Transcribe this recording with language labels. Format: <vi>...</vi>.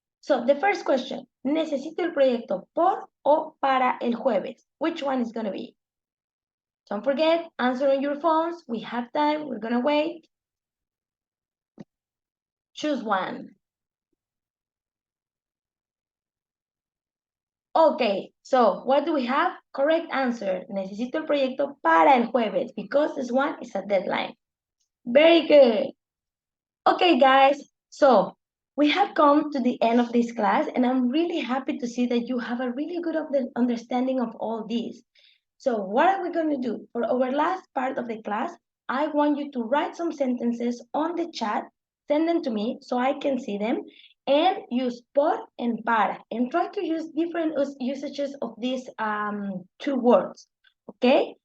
<en>So the first question,</en> <es>¿necesito el proyecto por o para el jueves?</es> <en>Which one is gonna be? Don't forget, answer on your phones. We have time, we're gonna wait. Choose one. Okay, so what do we have? Correct answer.</en> <es>Necesito el proyecto para el jueves</es> <en>because this one is a deadline. Very good. Okay, guys, so we have come to the end of this class and I'm really happy to see that you have a really good understanding of all these. So what are we going to do? For our last part of the class, I want you to write some sentences on the chat, send them to me so I can see them, and use por and para, and try to use different usages of these two words, okay?</en>